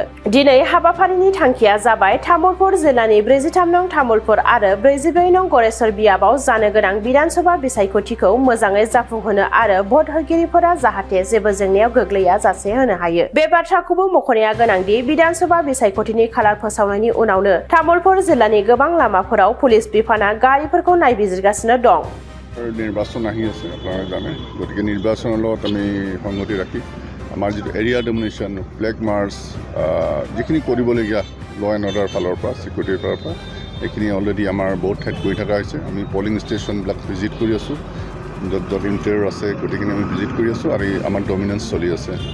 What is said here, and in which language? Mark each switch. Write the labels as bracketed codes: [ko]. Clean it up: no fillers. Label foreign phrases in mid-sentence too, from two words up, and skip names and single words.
[brx] दिनै हाबाफारिनि थांखिया जाबाय तामुलपुर जिल्लानि 43 नं तामुलपुर आरो 44 नं गरेस्वर बियाबाव जानो गोनां बिधानसभा बिसायख'थिखौ मोजाङै जाफुंहोनो आरो भट होगिरिफोरा जाहाथे जेबो जेंनायाव गोग्लैया जासे होनो हायो। बे बाथ्राखौबो मख'नाया गोनांदि बिधानसभा बिसायख'थिनि खालार फोसावनायनि उनावनो तामुलपुर जिल्लानि गोबां लामाफोराव पुलिस बिफाना गारिफोरखौ नायबिजिरगासिनो दं। [as] নিৰ্বাচন আহি আছে আপোনালোকে জানে, গতিকে নিৰ্বাচনৰ লগত আমি সংগতি ৰাখি আমাৰ যিটো [en] area domination, flag march, [as] যিখিনি কৰিবলগীয়া [en] law and order [as] ফালৰ পৰা, ছিকিউৰিটিৰ ফালৰ পৰা এইখিনি অলৰেডি আমাৰ বহুত ঠাইত কৰি থকা হৈছে। আমি [en] polling stationবিলাক [as] ভিজিট কৰি আছোঁ, য'ত য'ত ইণ্টাৰ আছে গোটেইখিনি আমি ভিজিট কৰি আছোঁ আৰু আমাৰ ডমিনেঞ্চ চলি আছে।